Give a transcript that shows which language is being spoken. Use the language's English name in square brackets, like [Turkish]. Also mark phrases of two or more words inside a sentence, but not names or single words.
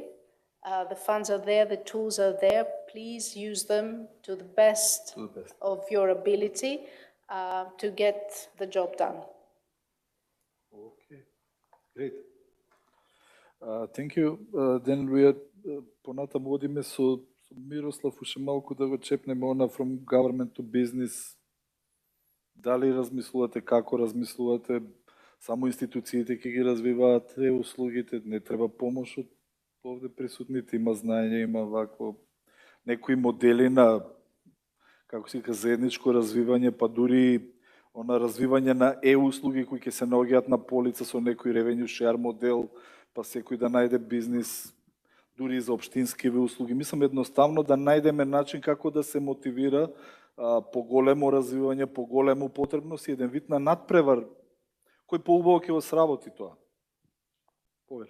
[English] The funds are there, the tools are there. Please use them to the best of your ability to get the job done. Okay, great. Thank you. Then we are [Macedonian] понатаму одиме со Мирослав уште малку да го чепнеме она [English] from government to business. [Macedonian] Дали размислувате, како размислувате, само институциите ќе ги развиваат услугите, не треба помош од овде присутните, има знаење, има вакво некои модели на, како се вика, заедничко развивање, па дури она развивање на услуги кои ќе се наоѓаат на полица со некој [English] revenue share [Macedonian] модел, па секој да најде бизнис, дури за општинскиве услуги. Мислам едноставно да најдеме начин како да се мотивира поголемо развивање, поголемо потребност и еден вид на надпревар, кој поубаво ќе го сработи тоа.